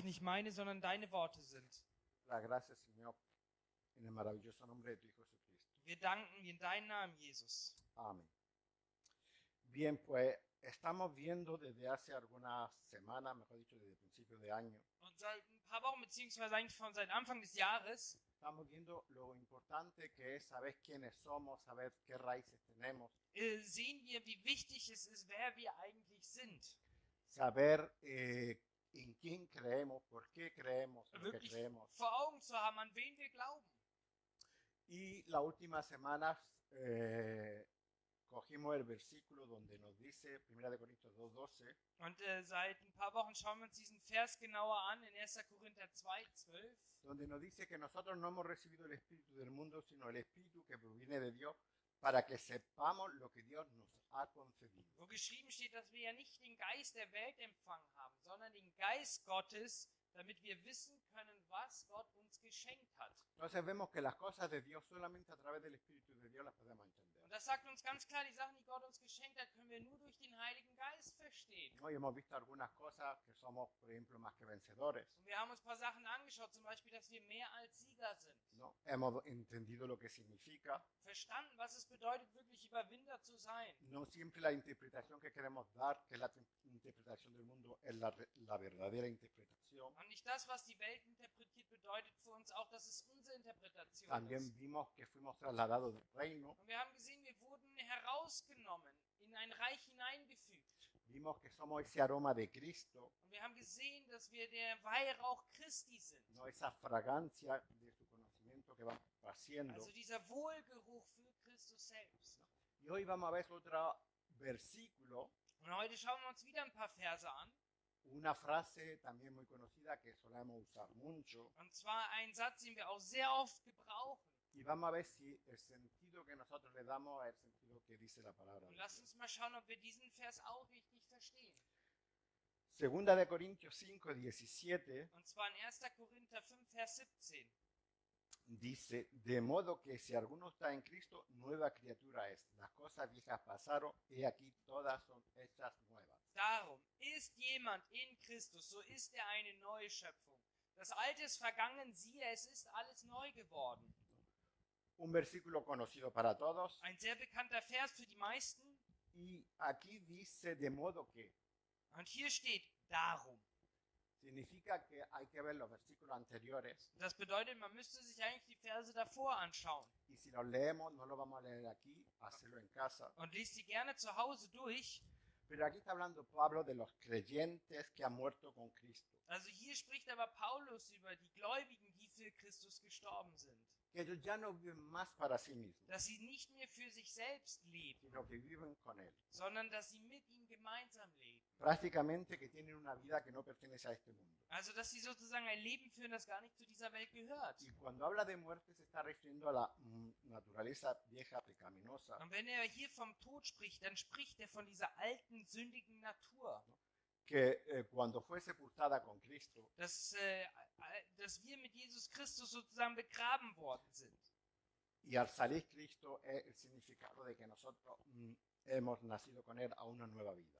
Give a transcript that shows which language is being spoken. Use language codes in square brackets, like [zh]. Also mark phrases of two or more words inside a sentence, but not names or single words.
[de] nicht meine, sondern deine Worte sind. [es] La gracia, Señor, en el maravilloso nombre de tu Hijo Jesucristo. [de] Wir danken dir in deinem Namen, Jesus. [es] Amén. Bien, pues estamos viendo desde hace algunas semanas, mejor dicho, desde el principio de año, [de] Und seit ein paar Wochen, beziehungsweise eigentlich von seit Anfang des Jahres, [es] estamos viendo lo importante que es saber quiénes somos, saber qué raíces tenemos, [de] sehen wir, wie wichtig es ist, wer wir eigentlich sind. [es] saber en quién creemos, por qué creemos lo que [de] Wirklich [es] creemos. [de] vor Augen zu haben, an wen wir glauben. [es] Y las últimas semanas cogimos el versículo donde nos dice, 1 Corintios 2:12, [de] Und seit ein paar Wochen schauen wir uns diesen Vers genauer an in 1. Korinther 2,12. [es] donde nos dice que nosotros no hemos recibido el espíritu del mundo, sino el espíritu que proviene de Dios, para que sepamos lo que Dios nos ha concedido. [de] Wo geschrieben steht, dass wir ja nicht den Geist der Welt empfangen haben, sondern den Geist Gottes, damit wir wissen können, was Gott uns geschenkt hat. [es] Entonces vemos que las cosas de Dios solamente a través del Espíritu de Dios las podemos entender. [de] Und das sagt uns ganz klar, die Sachen, die Gott uns geschenkt hat, können wir nur durch den Heiligen Geist verstehen. [es] ¿No? Y hemos visto algunas cosas que somos, por ejemplo, más que vencedores. [de] Und wir haben uns ein paar Sachen angeschaut, zum Beispiel, dass wir mehr als Sieger sind. ¿No? [es] Hemos entendido lo que significa. [de] Verstanden, was es bedeutet, wirklich Überwinder zu sein. [es] No siempre la interpretación que queremos dar, que es la interpretación del mundo, es la verdadera interpretación. [de] Und nicht das, was die Welt interpretiert, bedeutet für uns auch, dass es unsere Interpretation [es] También [de] ist. [es] vimos que fuimos trasladados del reino. [de] Und wir haben gesehen, wir wurden herausgenommen, in ein Reich hineingefügt. [es] Vimos que somos ese aroma de Cristo, [de] Und wir haben gesehen, dass wir der Weihrauch Christi sind. [es] no esa fragancia de su conocimiento que va haciendo. [de] Also dieser Wohlgeruch für Christus selbst. [es] Y hoy vamos a ver otro versículo, [de] Und heute schauen wir uns wieder ein paar Verse an. [es] una frase también muy conocida que solemos usar mucho. [de] Und zwar ein Satz, den wir auch sehr oft gebrauchen. [es] Y vamos a ver si el sentido que nosotros le damos es el sentido que dice la palabra. [de] Und lasst uns mal schauen, ob wir diesen Vers auch richtig verstehen. [es] Segunda de Corintios 5:17 [de] Und zwar in 1. Korinther 5, Vers 17. [es] dice, de modo que si alguno está en Cristo, nueva criatura es. Las cosas viejas pasaron, y aquí todas son hechas nuevas. [de] Darum, ist jemand in Christus, so ist er eine neue Schöpfung. Das Alte ist vergangen, siehe, es ist alles neu geworden. [es] Un versículo conocido para todos. [de] Ein sehr bekannter Vers für die meisten. [es] Y aquí dice, de modo que, [de] Und hier steht, darum. [es] significa que hay que ver los versículos anteriores. [de] Das bedeutet, man müsste sich eigentlich die Verse davor anschauen. [es] Y si los leemos, no lo vamos a leer aquí, hacerlo en casa. [de] Und liest sie gerne zu Hause durch. [es] Pero aquí está hablando Pablo de los creyentes que han muerto con Cristo. [de] Also hier spricht aber Paulus über die Gläubigen, die für Christus gestorben sind. [es] Que ellos ya no viven más para sí mismos, [de] Dass sie nicht mehr für sich selbst leben, [es] sino que viven con Él. [de] sondern dass sie mit ihm gemeinsam leben. [es] Prácticamente que tienen una vida que no pertenece a este mundo. [de] Also dass sie sozusagen ein Leben führen, das gar nicht zu dieser Welt gehört. [es] Y cuando habla de muerte se está refiriendo a la naturaleza vieja pecaminosa, [de] Und wenn er hier vom Tod spricht, dann spricht er von dieser alten, sündigen Natur. [es] que cuando fue sepultada con Cristo, [de] Dass wir mit Jesus Christus sozusagen begraben worden sind. [es] y al salir Cristo es el significado de que nosotros hemos nacido con Él a una nueva vida.